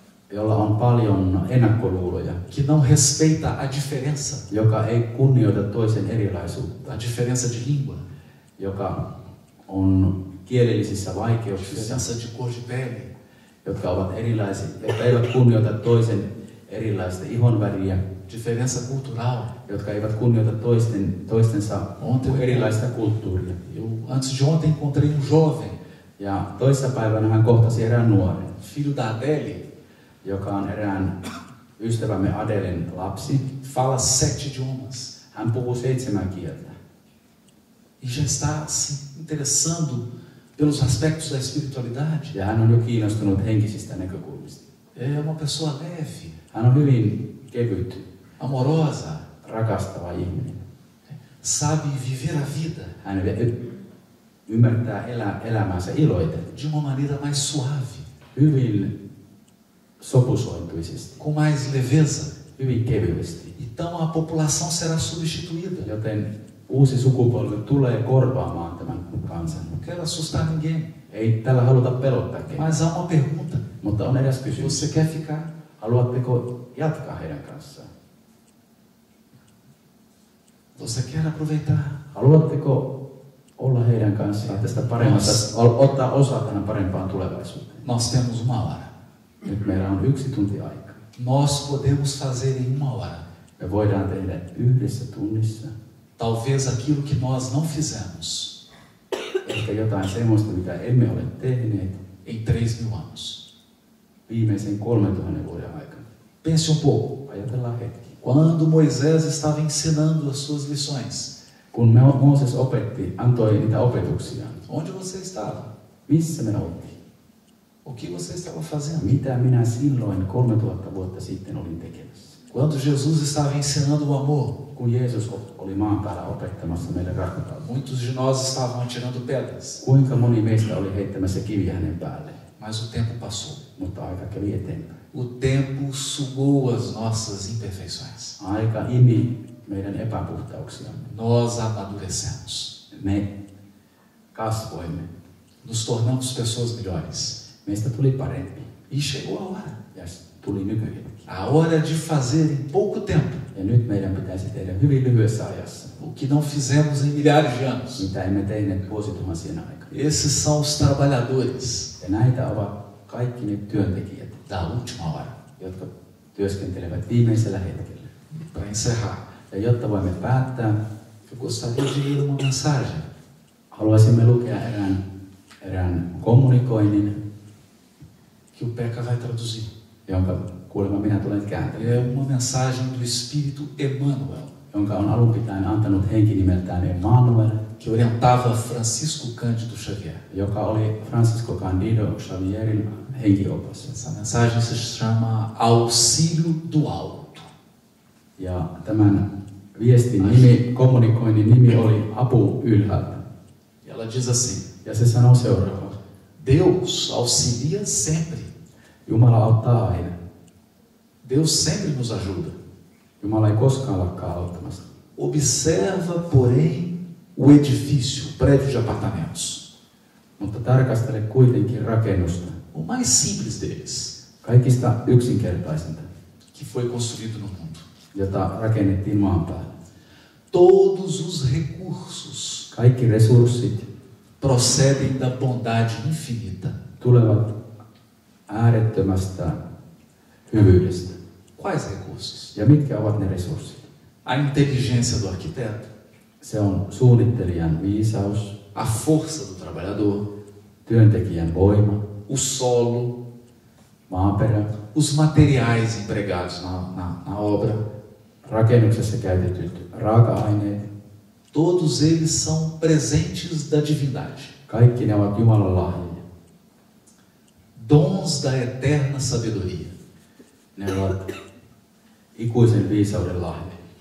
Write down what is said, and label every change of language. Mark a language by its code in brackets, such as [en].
[fi] Jolla on paljon ennakkoluuloja. [pt] que não respeita a diferença, [fi] Joka ei kunnioita toisen erilaisuutta. [pt] a diferença de língua, [fi] Joka on kielellisissä vaikeuksissa. [pt] diferença de cor de pele, [fi] Jotka ovat erilaisia. Jotka eivät kunnioita toisen erilaista ihonväriä. [pt] diferença cultural. [fi] Jotka eivät kunnioita toistensa erilaista kulttuuria. [pt] Eu antes de ontem encontrei um jovem, [fi] Ja toissapäivänä hän kohtasi erään nuoren, [pt] filho da Adele, [fi] joka on erään ystävämme Adelen lapsi. [pt] fala 7 idiomas [fi] Hän puhuu 7 kieltä. [pt] e já está se interessando pelos aspectos da espiritualidade. [fi] Ja hän on jo kiinnostunut henkisistä näkökulmista. [pt] É uma pessoa leve, [fi] Hän on hyvin kevyt, [pt] amorosa, [fi] rakastava ihminen. [pt] sabe viver a vida [fi] Hän ymmärtää elämäänsä iloiten, [pt] de uma maneira mais suave, [fi] hyvin sopusointuisesti, [pt] com mais leveza. [fi] hyvin kevyesti. [pt] Então a população será substituída. [fi] Joten uusi sukupolvi tulee korvaamaan tämän kansan. [pt] Não quero assustar ninguém, [fi] Ei tällä haluta pelottaa ketään, [pt] mas há uma pergunta: [fi] mutta on eräs kysymys. [pt] você quer ficar? [fi] Haluatteko jatkaa heidän kanssaan? [pt] Você quer aproveitar? [fi] Haluatteko olla heidän kanssaan tästä paremmasta, ottaa osaa tähän parempaan tulevaisuuteen? [pt] Nós temos uma hora. [fi] Nyt meillä on 1 tunti aikaa. [pt] Nós podemos fazer em uma hora, [fi] Me voidaan tehdä 1 tunnissa [pt] talvez aquilo que nós não fizemos [fi] ehkä jotain semmoista, mitä emme ole tehneet [pt] em 3.000 anos. [fi] viimeisen 3000 vuoden aikana. [pt] Pense um pouco. [fi] Ajatellaan hetki. [pt] Quando Moisés estava ensinando as suas lições, [fi] Kun Mooses antoi niitä opetuksia, [pt] onde você estava? [fi] missä me oltiin? [pt] O que você estava fazendo? [fi] Mitä minä silloin 3000 vuotta sitten olin tekemässä? [pt] Quando Jesus estava ensinando o amor, [fi] Kun Jeesus oli maan päällä opettamassa meille rakkautta, [pt] muitos de nós estavam atirando pedras, [fi] kuinka moni meistä oli heittämässä kiviä hänen päälle? [pt] mas o tempo passou. [fi] Mutta aika kävi eteenpäin. [pt] O tempo sugou as nossas imperfeições. [fi] Aika imi meidän epäpuhtauksiamme. [pt] Nós amadurecemos. [fi] Me kasvoimme. [pt] Nos tornamos pessoas melhores. [fi] Meistä tuli parempi. [pt] E chegou a hora. [fi] Ja tuli nykyhetki. [pt] A hora de fazer em pouco tempo [fi] Ja nyt meidän pitäisi tehdä hyvin lyhyessä ajassa, [pt] o que não fizemos em milhares de anos. [fi] mitä emme tehneet vuosituhansien aikana. [pt] Esses são os trabalhadores [fi] Ja näitä ovat kaikki ne työntekijät, [pt] da última hora. [fi] jotka työskentelevät viimeisellä hetkellä. [pt] Para encerrar, [fi] Ja jotta voimme päättää, [pt] eu gostaria de ler uma mensagem [fi] haluaisimme lukea erään kommunikoinnin, [pt] que o Peca vai traduzir. [fi] jonka kuulemma minä tulen kääntämään, [pt] É uma mensagem do Espírito Emmanuel, [fi] jonka on alun pitäen antanut henki nimeltään Emmanuel, [pt] que orientava Francisco Cândido Xavier. [fi] joka oli Francisco Cândido Xavierin henkiopas. [pt] Essa mensagem se chama Auxílio do Alto. [fi] Ja tämän viestin nimi, kommunikoinnin nimi oli Apu ylhäältä. [pt] E ela diz assim: [fi] Ja se sanoo seuraavaa. [pt] Deus auxilia sempre. [fi] Jumala auttaa aina. [pt] Deus sempre nos ajuda. [fi] Jumala ei koskaan lakkaa auttamasta. [pt] Observa, porém, o edifício, o prédio de apartamentos. [fi] Mutta tarkastele kuitenkin rakennusta. [pt] O mais simples deles, [fi] Kaikista yksinkertaisinta, [pt] que foi construído no mundo. [fi] jota rakennettiin maan päällä. [pt] Todos os recursos [fi] Kaikki resurssit [pt] procedem da bondade infinita. [fi] tulevat äärettömästä hyvyydestä. [pt] Quais recursos? [fi] Ja mitkä ovat ne resurssit? [pt] A inteligência do arquiteto, [fi] Se on suunnittelijan viisaus, [pt] a força do trabalhador, [fi] työntekijän voima, [pt] o solo, [fi] maaperä, [pt] os materiais empregados na obra. [fi] rakennuksessa käytetyt raaka-aineet. [pt] Todos eles são presentes da divindade, [fi] Kaikki ne ovat Jumalan lahjoja. [pt] dons da eterna sabedoria. [fi] Ne ovat ikuisen viisauden lahjoja.